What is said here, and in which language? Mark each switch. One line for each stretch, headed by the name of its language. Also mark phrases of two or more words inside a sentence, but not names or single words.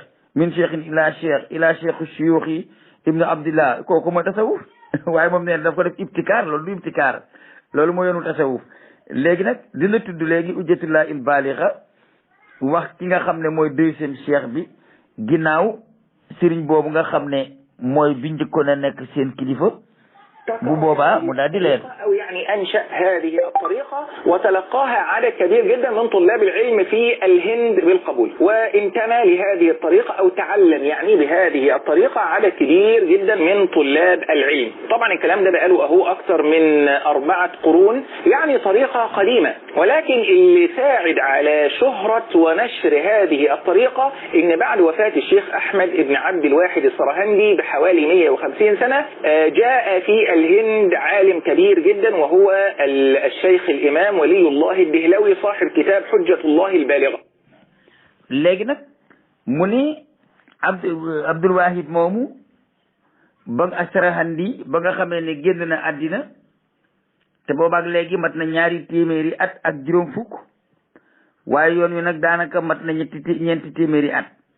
Arabic: من شيخ إلى شيخ إلى شيخ الشيوخ ابن عبد الله
Wolof: kooku mooy tasawuf waaye moom nee daf ko def ibtikaar loolu du ibtikaar loolu moo yoonu tasawuf léegi nag dina tudd léegi Hujjatullahil Baligha wax ki nga xam ne mooy deuxième cheikh bi ginnaaw sëriñ boobu nga xam ne mooy bi njëkkoon a nekk seen kilifa bu boobaa mu daal di leer.
Arabic: أو يعني أنشأ هذه الطريقة وتلقاها عدد كبير جدا من طلاب العلم في الهند بالقبول وانتمى لهذه الطريقة أو تعلم يعني بهذه الطريقة عدد كبير جدا من طلاب العلم. طبعا الكلام ده بقاله أهو أكثر من 4 قرون يعني طريقة قديمة ولكن اللي ساعد على شهرة ونشر هذه الطريقة إن بعد وفاة الشيخ أحمد بن عبد الواحد السرهندي بحوالي 150 سنة جاء في الهند عالم كبير جدا وهو الشيخ الإمام ولي الله الدهلوي صاحب كتاب حجة الله البالغة.
Wolof: léegi nag mu ni Abdul Wahid moomu ba As-Sarahandi ba nga xamee ne génn na àddina te boobaak léegi mat na 200 at ak juróom fukk waaye yoon wi nag daanaka mat na ñeenti téeméeri at